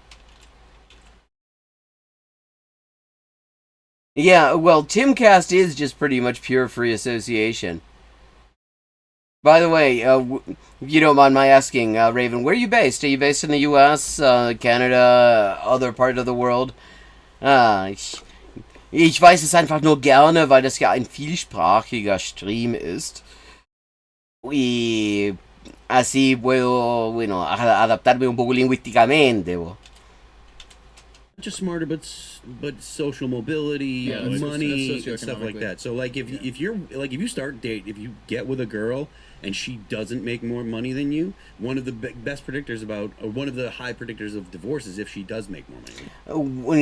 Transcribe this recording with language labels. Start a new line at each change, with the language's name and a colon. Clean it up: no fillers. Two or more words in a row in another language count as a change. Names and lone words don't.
English: Yeah, well, Timcast is just pretty much pure free association. By the way, if you don't mind my asking, Raven, where are you based? Are you based in the U.S., Canada, other part of the world?
German: Ich weiß es einfach nur gerne, weil das ja ein vielsprachiger Stream ist.
Spanish: Y así puedo, bueno, adaptarme un poco lingüísticamente.
English: just smarter, but social mobility, Yeah, that's money, and stuff like socioeconomically. that. So like if if you get with a girl and she doesn't make more money than you, one of the best predictors one of the high predictors of divorce is if she does make more money.